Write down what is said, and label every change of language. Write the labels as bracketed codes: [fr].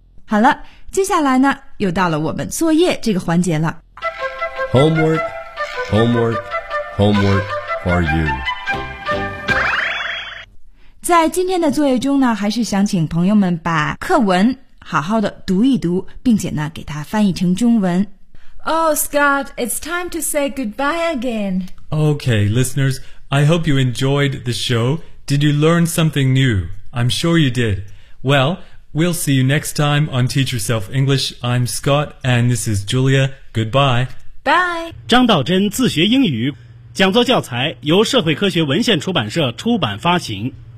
[zh] 好了，接下来呢，又到了我们作业这个环节了。 [en] Homework, homework, homework for you。 [zh] 在今天的作业中呢，还是想请朋友们把课文好好的读一读，并且呢，给它翻译成中文。 [en] Oh, Scott, it's time to say goodbye again. Okay, listeners. I hope you enjoyed the show. Did you learn something new? I'm sure you did. Well, we'll see you next time on Teach Yourself English. I'm Scott, and this is Julia. Goodbye. Bye. [zh] 张道真自学英语讲座教材由社会科学文献出版社出版发行。